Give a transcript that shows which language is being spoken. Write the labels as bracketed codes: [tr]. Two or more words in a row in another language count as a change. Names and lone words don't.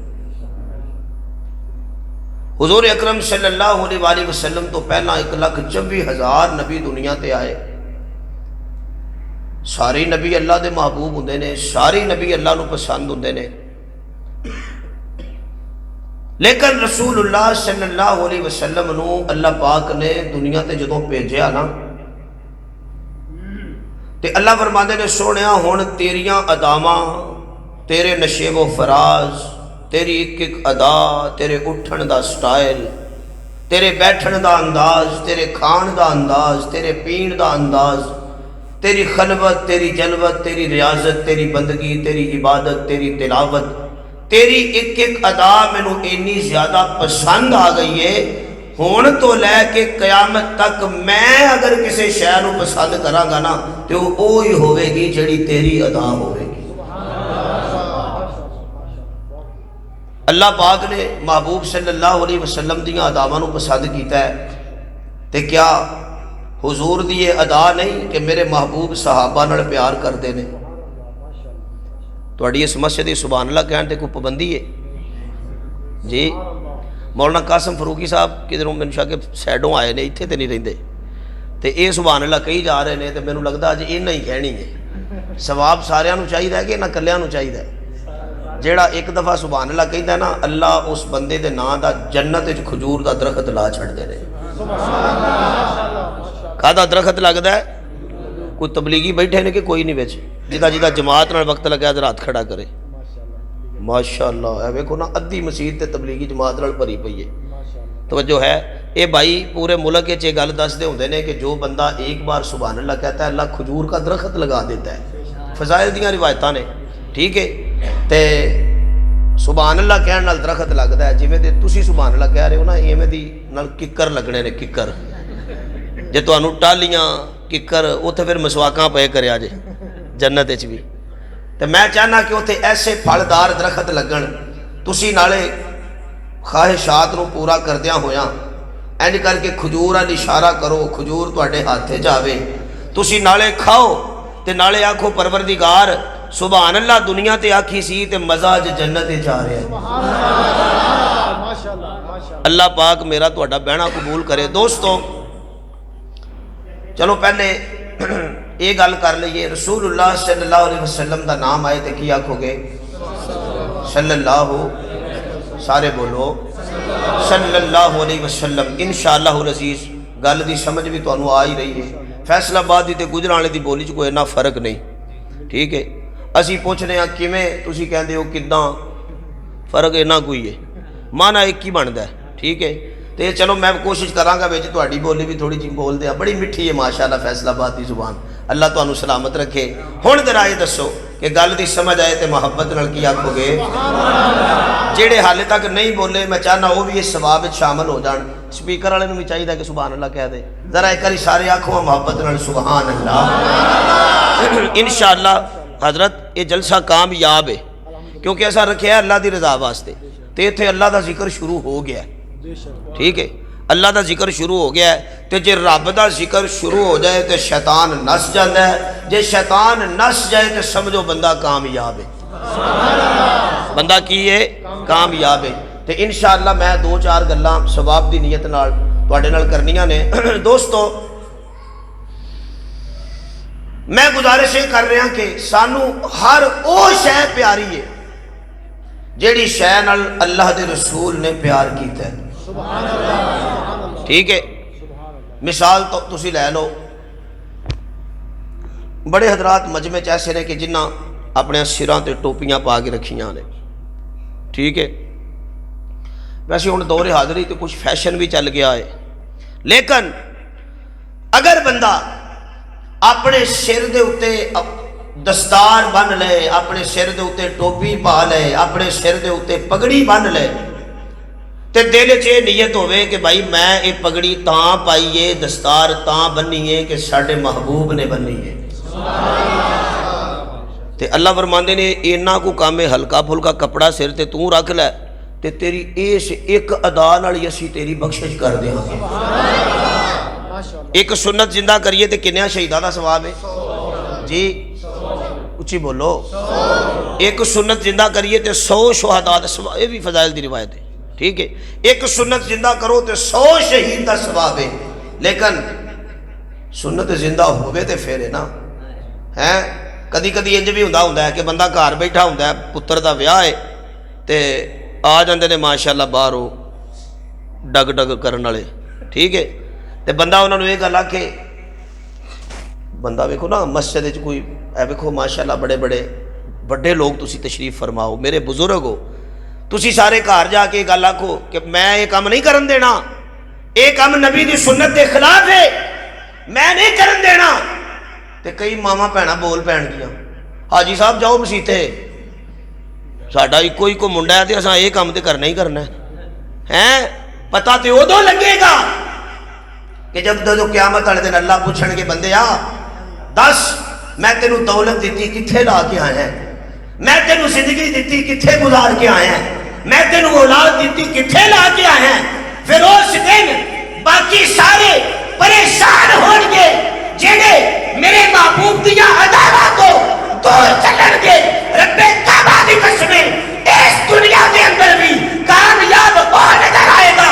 [pa] حضور اکرم [ar] صلی اللہ علیہ وآلہ وسلم [pa] تو پہلا 1,24,000 نبی دنیا تے آئے، سارے نبی اللہ دے محبوب ہوندے نے، سارے نبی اللہ نو پسند ہوندے نے، لیکن [ar] رسول اللہ صلی اللہ علیہ وسلم [pa] نو اللہ پاک نے دنیا تے جدوں بھیجیا نا، تے اللہ فرماندے نے سونیا ہن تیریاں اداواں، تیرے نشیب و فراز، تیری ایک ایک ادا، تیرے اٹھن دا سٹائل، تیرے بیٹھن دا انداز، تیرے کھان دا انداز، تیرے پین دا انداز، تیری خلوت، تیری جلوت، تیری ریاضت، تیری بندگی، تیری عبادت، تیری تلاوت، تیری ایک ایک ادا مینوں اتنی زیادہ پسند آ گئی ہے، ہون تو لے کے قیامت تک میں اگر کسی شے نوں پسند کراں گا نا تے وہ وہی ہوے گی جڑی تیری ادا ہوے گی۔ اللہ پاک نے محبوب [ar] صلی اللہ علیہ وسلم [pa] دیاں اداواں نوں پسند کیتا ہے، تے کیا حضور دی یہ ادا نہیں کہ میرے محبوب صحابہ نال پیار کردے نے؟ تواڈی اس مسجد [ar] سبحان اللہ [pa] کہن تے کوئی پابندی ہے جی؟ مولانا قاسم فروقی صاحب کدھروں میں شاہ کے سائڈوں آئے نے، اتنے تو نہیں رہتے، تو یہ [ar] سبحان اللہ [pa] کہی جا رہے ہیں، تو مینوں لگتا اج انہیں ہی کہنی ہے۔ ثواب سارے چاہیے کہ انہاں کلیاں چاہیے؟ جیڑا ایک دفعہ [ar] سبحان اللہ [pa] کہندا ہے نا، اللہ اس بندے دے نام دا جنت وچ کھجور دا درخت لا چھڑدے نے۔ کہدا درخت لگدا ہے؟ کوئی تبلیغی بیٹھے نے کہ کوئی نہیں وچ، جدا جماعت نال وقت لگا ذرا ہاتھ کھڑا کرے۔ ماشاءاللہ اے ویکھو نا، ادھی مسجد تے تبلیغی جماعت نال بھری پئی ہے۔ توجہ ہے، اے بھائی پورے ملک وچ یہ گل دسدے ہوندے نے کہ [ur] جو بندہ ایک بار [ar] سبحان اللہ [ur] کہتا ہے اللہ کھجور کا درخت لگا دیتا ہے۔ [pa] فضائل دیاں روایتاں نے، ٹھیک ہے، تے [ar] سبحان اللہ [pa] کہن نال درخت لگدا ہے، جویں دے تسی [ar] سبحان اللہ [pa] کہہ رہے ہو نا، ایویں دی نال ککر لگنے نے، ککر جے تانوں ٹالیاں ککر اوتھے پھر مسواکاں پے کریا جے جنت وچ بھی۔ تے میں چاہنا کہ اوتھے ایسے پھلدار درخت لگن، تسی نالے خواہشات نو پورا کردیاں ہویاں اینج کر کے کھجور وال اشارہ کرو، کھجور تواڈے ہاتھے جاوے، تسی نالے کھاؤ تے نالے آکھو پروردگار [ar] سبحان اللہ [pa] دنیا تے آکھی سی تے مزہ اج جنت تے جا رہا ہے۔ اللہ پاک میرا تواڈا بہنا قبول کرے۔ دوستو چلو پہلے یہ گل کر لئیے، [ar] رسول اللہ صلی اللہ علیہ وسلم [pa] دا نام آئے تے کی آکھو گے؟ [ar] صلی اللہ، [pa] سارے بولو [ar] صلی اللہ علیہ وسلم۔ انشاءاللہ العزیز [pa] گل دی سمجھ بھی تانوں آ ہی رہی ہے۔ فیصل آباد دی تے گجرانوالے دی بولی چ کوئی اتنا فرق نہیں، ٹھیک ہے۔ اسی پوچھنے ہیں کیویں، تسی کہندے ہو کداں، فرق اتنا کوئی ہے، مانا ایک ہی بنتا ہے، ٹھیک ہے۔ تو چلو میں کوشش کراں گا وچ تہاڈی بولی بھی تھوڑی جی بول دیا، بڑی میٹھی ہے ماشاءاللہ فیصل آباد دی زبان، اللہ تانوں سلامت رکھے۔ ہن ذرا یہ دسو کہ گل دی سمجھ آئے تے محبت نال کی آکھو گے؟ جیڑے حالے تک نہیں بولے میں چاہنا وہ بھی اس ثواب وچ شامل ہو جان۔ سپیکر والے نوں بھی چاہیے کہ [ar] سبحان اللہ [pa] کہہ دے، ذرا ایک باری سارے آکھو محبت نال [ar] سبحان اللہ۔ [pa] انشاءاللہ حضرت یہ جلسہ کامیاب ہے کیونکہ ایسا رکھے ہے اللہ دی رضا واسطے، تے ایتھے اللہ دا ذکر شروع ہو گیا ہے، ٹھیک ہے، اللہ دا ذکر شروع ہو گیا ہے۔ تے جے رب دا ذکر شروع ہو جائے تے شیطان نس جاندا ہے، جے شیطان نس جائے تے سمجھو بندہ کامیاب ہے، بندہ کی ہے؟ کامیاب ہے۔ تے انشاءاللہ میں دو چار گلاں ثواب دی نیت نال تواڈے نال کرنیاں نے۔ دوستو میں گزارش یہ کر رہا کہ سانو ہر او شے پیاری ہے جیڑی شے نال اللہ دے رسول نے پیار کیتا ہے، ٹھیک ہے۔ مثال تو تسی لے لو، بڑے حضرات مجمع چ ایسے نے کہ جنہ اپنے سراں تے ٹوپیاں پا کے رکھیاں نے، ٹھیک ہے۔ ویسے ہن دور حاضری تے کچھ فیشن بھی چل گیا ہے، لیکن اگر بندہ اپنے سر دے اتے دستار بن لے، اپنے سر دے اتے ٹوپی پا لے، اپنے سر دے اتے پگڑی بن لے، تے دل چ یہ نیت ہوئے کہ بھائی میں یہ پگڑی تاں پائیے، دستار تاں بنیے کہ ساڈے محبوب نے بنیے، تے اللہ فرماندے نے اینا کو کام ہلکا پھلکا کپڑا سر تے توں رکھ لے تے تیری اس ایک ادا نال اسی تیری بخشش کر دیاں گے۔ ایک سنت زندہ کریے تے کنیا شہیداں دا ثواب ہے جی، اچھی بولو، ایک سنت زندہ کریے تے 100 شہداء دا ثواب، یہ بھی فضائل دی روایت ہے، ٹھیک ہے۔ ایک سنت زندہ کرو تے 100 شہید دا ثواب ہے، لیکن سنت زندہ ہوئے تے پھر ہے نا، ہیں کدی کدی انج بھی ہوندا ہے کہ بندہ گھر بیٹھا ہوندا ہے، پتر دا ویاہ ہے تے آ جاندے نے ماشاءاللہ باہروں ڈگ ڈگ کرن والے، ٹھیک ہے، تے بندہ انہوں نے یہ گل آکھے، بندہ ویکھو نا مسجد وچ کوئی اے ویکھو ماشاءاللہ بڑے بڑے بڑے لوگ تسی تشریف فرماؤ، میرے بزرگ ہو، تسی سارے گھر جا کے گل آکھو کہ میں یہ کام نہیں کرن دینا، یہ کام نبی دی سنت کے خلاف ہے، میں نہیں کرن دینا، تے کئی ماما بھیڑاں بول پین گیاں، حاجی صاحب جاؤ مسیتے، ساڈا ایکو ہی کو منڈا ہے تے اساں یہ کام تے کرنا ہی کرنا ہے، پتہ تے ادو لگے گا کہ جب جو قیامت والے دن اللہ پوچھن کے بندے آ دس میں تینوں دولت دیتی کتھے لا کے آیا ہے، میں تینوں زندگی دیتی کتھے گزار کے آیا ہے، میں تینوں اولاد دیتی کتھے لا کے آیا ہے، پھر اس دن باقی سارے پریشان ہون گے جنہیں میرے محبوب دیا عداوت کو دور چلن گے، رب کعبہ دی قسم اس دنیا دے اندر بھی کامیاب ہو نظر آئے